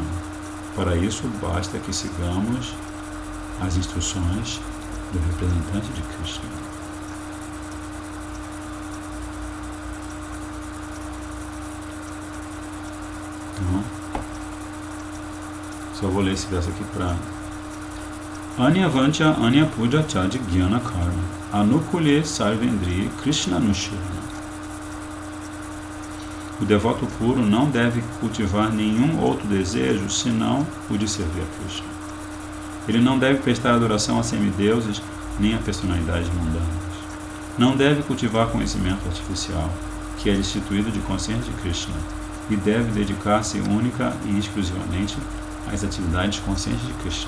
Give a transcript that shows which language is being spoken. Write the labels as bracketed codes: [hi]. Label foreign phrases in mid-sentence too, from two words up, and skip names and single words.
[pt] Para isso, basta que sigamos as instruções do representante de Krishna. Então, só vou ler esse verso aqui para [bn] অন্য বাঞ্ছা অন্য পূজা ছাজি জ্ঞান কর্ম অনুকূলে সর্বেন্দ্রি কৃষ্ণ নুশিরন. [pt] O devoto puro não deve cultivar nenhum outro desejo senão o de servir a Krishna. Ele não deve prestar adoração a semideuses nem a personalidades mundanas. Não deve cultivar conhecimento artificial, que é destituído de consciência de Krishna, e deve dedicar-se única e exclusivamente às atividades conscientes de Krishna.